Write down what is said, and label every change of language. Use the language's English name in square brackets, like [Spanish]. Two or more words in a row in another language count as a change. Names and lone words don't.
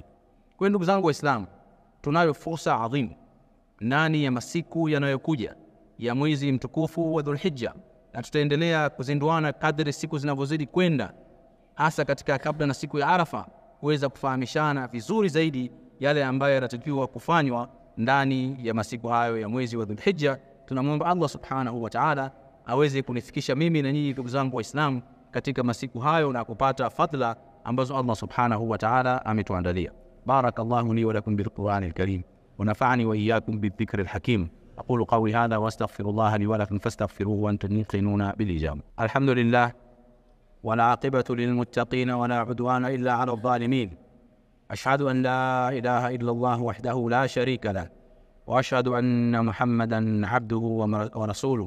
[Swahili] Kwa ndugu zangu Waislamu, tunayo fursa adhimu ndani ya masiku yanayokuja ya mwezi mtukufu wa Dhulhijja, na tutaendelea kuzinduana kadri siku zinavyozidi kwenda, hasa katika kabla na siku ya Arafa, kuweza kufahamishana vizuri zaidi yale ambayo yanatakiwa kufanywa ndani ya masiku hayo ya mwezi wa Dhulhijja. Tunamwomba Allah [Arabic] سبحانه وتعالى [Swahili] aweze kunifikisha mimi na nyinyi ndugu zangu Waislamu katika masiku hayo na kupata fadhila ambazo Allah [Arabic] سبحانه وتعالى [Swahili] ametuandalia. [Arabic] بارك الله لي ولكم بالقرآن الكريم ونفعني وإياكم بالذكر الحكيم. أقول قولي هذا وأستغفر الله لي ولكم فاستغفروه وأنتم موقنون بالإجابة. الحمد لله والعاقبة للمتقين ولا عدوان إلا على الظالمين. أشهد أن لا إله إلا الله وحده لا شريك له، وأشهد أن محمدا عبده ورسوله.